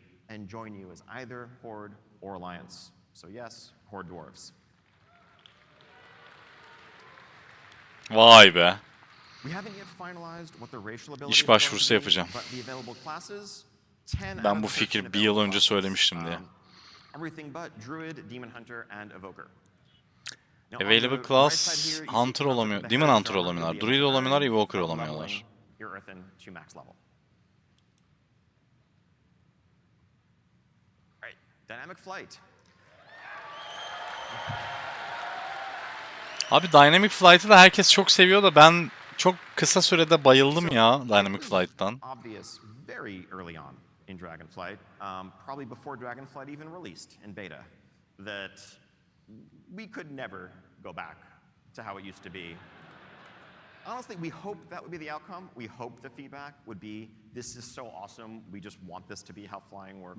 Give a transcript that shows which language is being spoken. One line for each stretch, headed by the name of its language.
English: And join you as either Horde or Alliance. So yes, Horde dwarves.
Turkish: Vay be.
English: We haven't yet finalized what the racial abilities
Turkish: İş başvurusu yapacağım.
English: but the available classes, 10
Turkish: Ben bu fikri bir yıl önce söylemiştim diye.
English: Everything but Druid, Demon Hunter and Evoker. Available class
Turkish: Hunter olamıyor. Demon Hunter olamıyorlar. Druid olamıyorlar, Evoker olamıyorlar.
English: Your Earthen to max level. Right, Dynamic Flight.
Turkish: Abi Dynamic Flight'ı da herkes çok seviyor da ben çok kısa sürede bayıldım ya Dynamic Flight'tan.
English: Obvious very early on in Dragonflight, probably before Dragonflight even released in beta, that we could never go back to how it used to be. Honestly, we hoped that would be the outcome. We hoped the feedback would be, this is so awesome, we just want this to be how flying works.